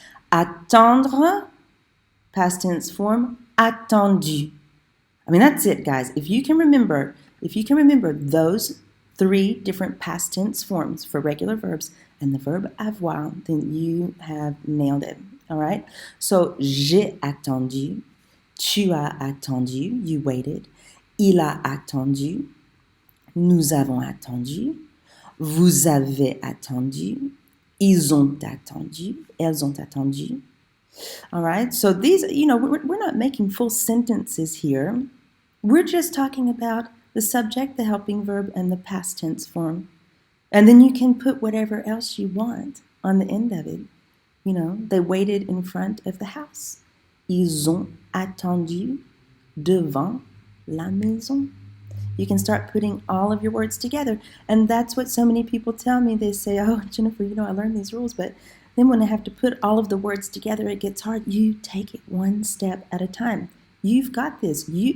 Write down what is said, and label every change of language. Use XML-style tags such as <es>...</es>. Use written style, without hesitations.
<en>Attendre, past tense form, attendu. I mean, that's it, guys. If you can remember those 3 different past tense forms for regular verbs and the verb avoir, then you have nailed it. All right?</en> <fr>So, j'ai attendu, tu as attendu,</fr> <en>you waited,</en> <fr>il a attendu, nous avons attendu, vous avez attendu, ils ont attendu, elles ont attendu.</fr> <en>All right? So these, we're not making full sentences here. We're just talking about the subject, the helping verb, and the past tense form. And then you can put whatever else you want on the end of it. They waited in front of the house.</en> <fr>Ils ont attendu devant la maison.</fr> <en>You can start putting all of your words together. And that's what so many people tell me. They say, oh, Jennifer, I learned these rules, but then when I have to put all of the words together, it gets hard. You take it one step at a time. You've got this.</en>